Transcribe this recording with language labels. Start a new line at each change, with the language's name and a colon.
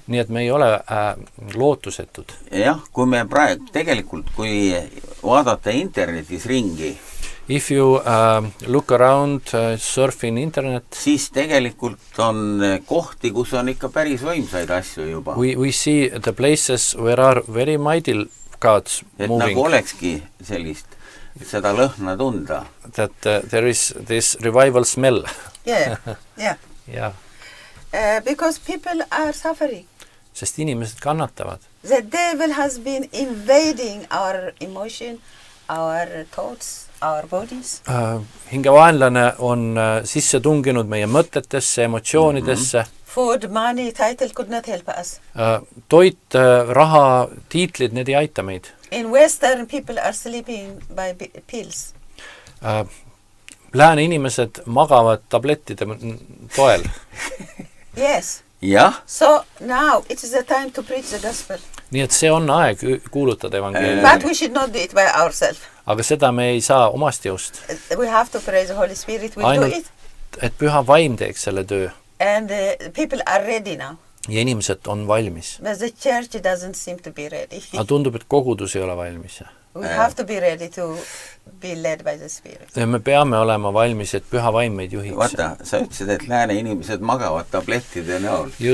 Estonian: Nii et me ei ole lootusetud. jah, kui me praegu, tegelikult kui vaadata internetis ringi,
English: If you look around, surf in internet,
Estonian: siis tegelikult on kohti, kus on ikka päris võimsaid asju juba.
English: we see the places where are very mighty gods
Estonian: et
English: moving.
Estonian: nagu olekski sellist, seda lõhna tunda.
English: That there is this revival smell. Yeah, yeah.
Estonian: Ja,
English: Because people are suffering.
Estonian: sest inimesed kannatavad.
English: The devil has been invading our emotion, our thoughts, our bodies.
Estonian: Hingevaenlane on sisse tunginud meie mõtetesse, emotsioonidesse.
English: Food, money, title could not help us.
Estonian: Toit, raha, tiitlid, need ei aita meid.
English: In Western, people are sleeping by pills.
Estonian: Lääne inimesed magavad tablettide toel.
English: Yes.
Estonian: jah,
English: So now it is the time to preach the gospel.
Estonian: Nii et see on aeg kuulutada evangeeliumi.
English: But we should not do it by ourselves.
Estonian: Aga seda me ei saa omast jõust.
English: We have to pray the Holy Spirit will
Estonian: Ainult-
English: do it.
Estonian: Et püha vaim teeks selle töö.
English: And people are ready now.
Estonian: Ja inimesed on valmis.
English: But the church doesn't seem to be ready.
Estonian: Aga tundub, et kogudus ei ole valmis.
English: We have to be ready to be led by the Spirit.
Estonian: Ja me peame olema valmis, et püha vaim meid juhiks. vaata, sa ütlesid, et lääne inimesed magavad tablettide näol.